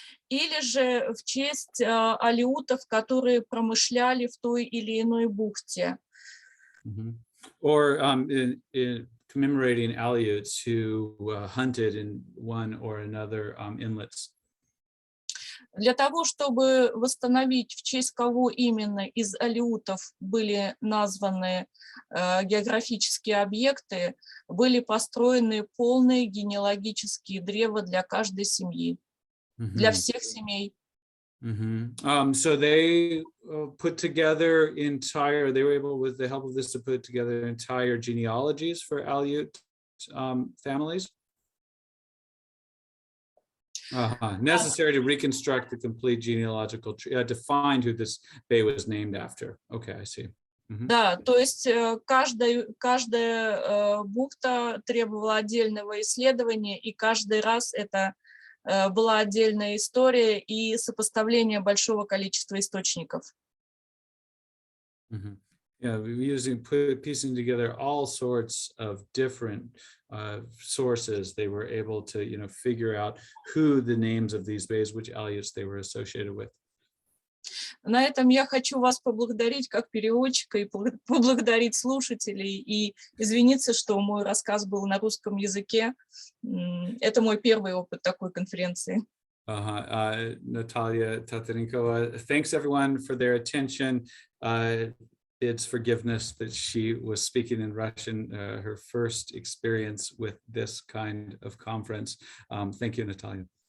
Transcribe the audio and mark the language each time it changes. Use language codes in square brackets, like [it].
[ru] Или же в честь алеутов, которые промышляли в той или иной бухте. [en] Or in commemorating Aleuts who hunted in one or another inlets. [ru] Для того, чтобы восстановить, в честь кого именно из алеутов были названы географические объекты, были построены полные генеалогические древа для каждой семьи, для всех семей. [en] So they put together they were able, with the help of this, to put together entire genealogies for Aleut families. Necessary to reconstruct the complete genealogical tree, to find who this bay was named after. Okay, I see. [ru] Да, то есть каждая бухта требовала отдельного исследования, и каждый раз это была отдельная история и сопоставление большого количества источников. [en] Yeah, piecing together all sorts of different sources, they were able to, figure out who the names of these bays, which Aleuts they were associated with. [ru] На этом я хочу вас поблагодарить как переводчика и поблагодарить слушателей и извиниться, что мой рассказ был на русском языке. Это мой первый опыт такой конференции. [en] Natalia Tatarenkova, thanks everyone for their attention. It's forgiveness that she was speaking in Russian, her first experience with this kind of conference. Thank you, Natalia.